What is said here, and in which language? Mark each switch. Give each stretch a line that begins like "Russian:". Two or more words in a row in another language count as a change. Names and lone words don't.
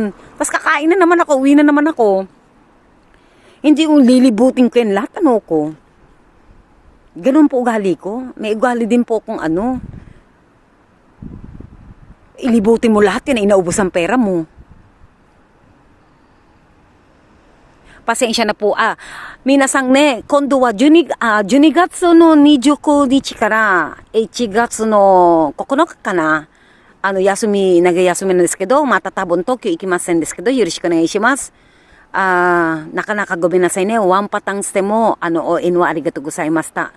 Filipino: Tapos kakain na naman ako, uwi na naman ako. Hindi yung lilibutin ko yan lahat, ko. Ganun po ugali ko. May ugali din po kung ilibutin mo lahat yan, inaubos ang pera mo. Pasensya na po.
Japanese: みなさんね、今度は 12月の29日から1月の9日かな。長休みなんですけど、また多分東京行きませんですけど、よろしくお願いします。なかなかごめんなさいね。ワンパターンしても、応援はありがとうございました。